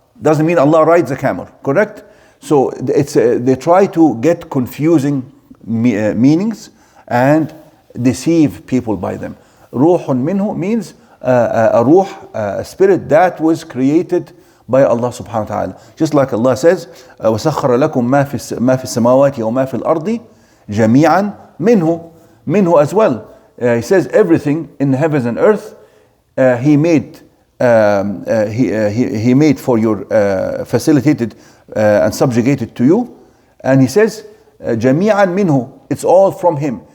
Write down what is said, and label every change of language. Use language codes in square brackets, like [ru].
[en] Doesn't mean Allah rides a camel, correct? So they try to get confusing meanings and deceive people by them. Ruhun minhu means a ruh, a spirit that was created by Allah subhanahu wa ta'ala. Just like Allah says, [ar] وَسَخَّرَ لَكُم مَا فِي السَّمَاوَاتِ وَمَا فِي الْأَرْضِ جَمِيعًا مِنْهُ. [en] Minhu as well. He says everything in the heavens and earth He made He made for your facilitated and subjugated to you. And He says [ar] جَمِيعًا مِنْهُ, [en] it's all from Him.